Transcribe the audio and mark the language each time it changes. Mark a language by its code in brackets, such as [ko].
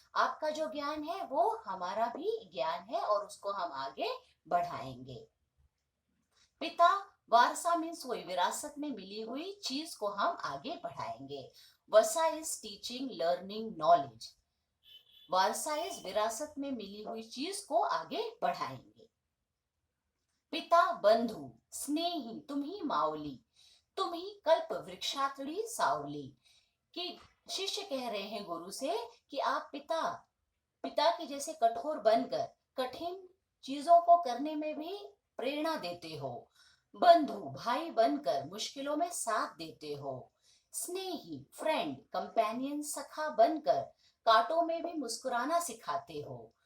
[hi] आपका जो ज्ञान है वो हमारा भी ज्ञान है और उसको हम आगे बढ़ाएंगे. पिता, वारसा मीन्स वही विरासत में मिली हुई चीज को हम आगे बढ़ाएंगे. वसा [en] Is teaching, learning, knowledge. [hi] Warsaw is विरासत में मिली हुई चीज को आगे बढ़ाएंगे. [mr] पिता, बंधु, स्नेही, तुम्ही माऊली, तुम्ही कल्प वृक्षातली सावली. [hi] कि शिष्य कह रहे हैं गुरु से कि आप पिता के जैसे कठोर बनकर कठिन चीजों को करने में भी प्रेरणा देते हो. बंधु, भाई बनकर मुश्किलों में साथ देते हो. स्नेही, फ्रेंड, कंपेनियन, सखा बनकर कांटों में भी मुस्कुराना सिखाते हो.